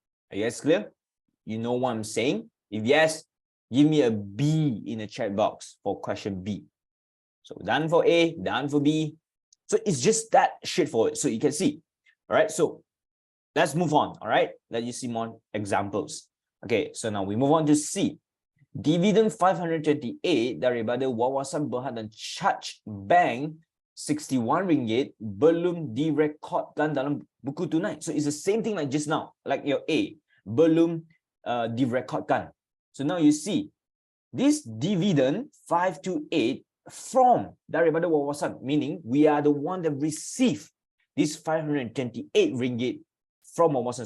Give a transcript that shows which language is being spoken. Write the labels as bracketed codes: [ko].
[en] Are you guys clear? You know what I'm saying? If yes, give me a B in the chat box for question B. So done for A, done for B. So it's just that straightforward. So you can see. All right. So let's move on. All right. Let you see more examples. Okay. So now we move on to C. [ms] Dividend 528 daripada wawasan berhad dan charge bank 61 ringgit belum direkodkan dalam buku tunai. [en] So it's the same thing like just now, like your A, [ms] belum direkodkan. [en] So now you see this dividend 528 from daripada wawasan, meaning we are the one that receive this 528 ringgit from wawasan.